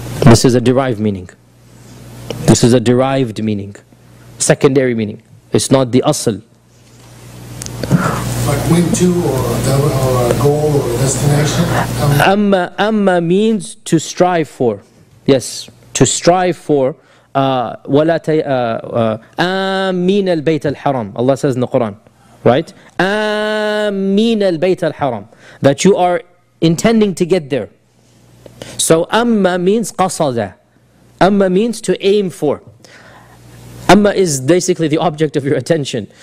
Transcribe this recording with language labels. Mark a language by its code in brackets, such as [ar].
[en] This is a derived meaning. This is a derived meaning. Secondary meaning. It's not the asl. Like went to or a goal or a destination? Amma means to strive for. Yes. To strive for [ar] وَلَا آمِينَ الْبَيْتَ الْحَرَامِ. [en] Allah says in the Quran, right? [ar] آمِينَ الْبَيْتَ الْحَرَامِ. [en] That you are intending to get there. So amma means qasada. Amma means to aim for. Amma is basically the object of your attention.